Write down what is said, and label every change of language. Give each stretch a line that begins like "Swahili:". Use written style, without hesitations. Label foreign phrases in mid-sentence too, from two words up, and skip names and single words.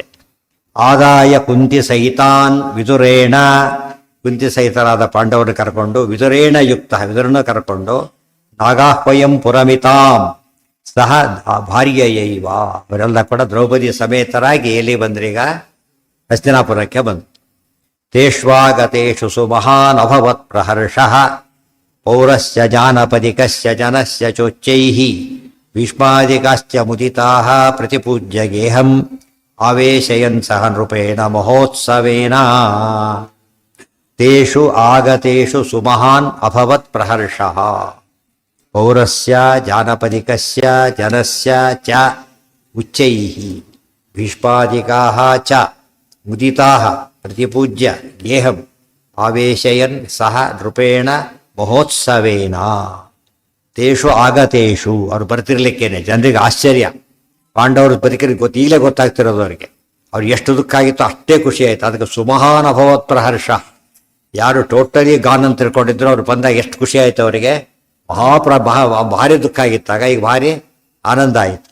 Sanskrit: ಆದಾಯ ಕುಂತಿ ಸಹಿತಾನ್ ವಿದುರೇಣ,
Kannada: ಕುಂತಿ ಸಹಿತರಾದ ಪಾಂಡವರನ್ನು ಕರ್ಕೊಂಡು
Sanskrit: ವಿದುರೇಣ ಯುಕ್ತ,
Kannada: ವಿದುರನ್ನು ಕರ್ಕೊಂಡು
Sanskrit: ನಾಗಾಹ್ವಯಂ ಪುರಮಿತಾಂ ಸಹ ಭಾರ್ಯಯೈವ,
Kannada: ಅವರೆಲ್ಲ ಕೂಡ ದ್ರೌಪದಿ ಸಮೇತರಾಗಿ ಎಲ್ಲಿ ಬಂದ್ರೀಗ ಹಸ್ತಿನಾಪುರಕ್ಕೆ ಬಂದು.
Sanskrit: ತೇಷ್ವಾಗತೇಷು ಸುಮಹಾನ್ ಅಭವತ್ ಪ್ರಹರ್ಷಃ ಪೌರಸ್ಯ ಜಾನಪದಿಕಸ್ಯ ಜನಸ್ಯ ಚೋಚ್ಚೈಃ ಭೀಷ್ಮಾದಿಕಾಶ್ಚ ಮುದಿತಾಃ ಪ್ರತಿಪೂಜ್ಯ ಗೇಹಂ ಆವೇಶಯನ್ ಸಹ ನೃಪೇಣ ಮಹೋತ್ಸವೇನ. ತೇಷು ಆಗತೇಷು ಸುಮಹಾನ್ ಅಭವತ್ ಪ್ರಹರ್ಷಃ ಪೌರಸ್ಯ ಜಾನಪದಿಕಸ್ಯ ಜನಸ್ಯ ಚ ಉಚ್ಚೈಃ ಭೀಷ್ಮಾದಿಕಾಃ ಚ ಮುದಿತಾಃ ಪ್ರತಿಪೂಜ್ಯ ಗೇಹಂ ಆವೇಶಯನ್ ಸಹ ನೃಪೇಣ ಮಹೋತ್ಸವೇನ. ತೇಷು ಆಗತೇಷು,
Kannada: ಅವ್ರು ಬರ್ತಿರ್ಲಿಕ್ಕೇನೆ ಜನರಿಗೆ ಆಶ್ಚರ್ಯ. ಪಾಂಡವರು ಬದುಕಿಗೆ ಈಗಲೇ ಗೊತ್ತಾಗ್ತಿರೋದು ಅವರಿಗೆ. ಅವ್ರು ಎಷ್ಟು ದುಃಖ ಆಗಿತ್ತು ಅಷ್ಟೇ ಖುಷಿ ಆಯಿತು.
Sanskrit: ಅದಕ್ಕೆ ಸುಮಹಾನ್ ಅಭವತ್ ಪ್ರಹರ್ಷ.
Kannada: ಯಾರು
English: totally gone
Kannada: ಅಂತ ತಿಳ್ಕೊಂಡಿದ್ರು ಅವ್ರು ಬಂದಾಗ ಎಷ್ಟು ಖುಷಿ ಆಯಿತು ಅವರಿಗೆ. ಭಾರಿ ದುಃಖ ಆಗಿತ್ತಾಗ ಈಗ ಭಾರಿ ಆನಂದ ಆಯಿತು.